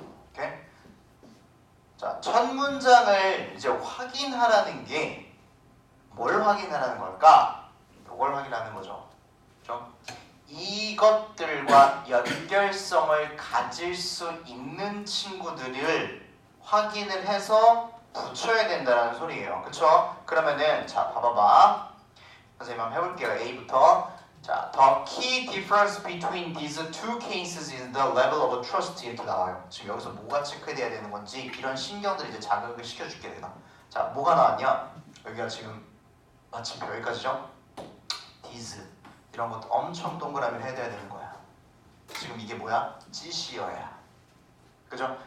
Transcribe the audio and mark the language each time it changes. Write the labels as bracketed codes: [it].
[ko] 오케이? 자, 첫 문장을 이제 확인하라는 게 뭘 확인하라는 걸까? 이걸 확인하는 거죠. 그렇죠? 이것들과 연결성을 가질 수 있는 친구들을 확인을 해서 붙여야 된다는 소리예요. 그쵸? 그러면은 자 봐봐봐. 선생님 한번 해볼게요. A부터. [en] 자, the key difference between these two cases is the level of trust [ko] 이렇게 나와요. 지금 여기서 뭐가 체크돼야 되는 건지 이런 신경들 이제 자극을 시켜줄게 내가. 자, 뭐가 나왔냐? 여기가 지금 마침 여기까지죠? these 이런 것도 엄청 동그라미를 해야 되는 거야. 지금 이게 뭐야? 지시어야. 그죠?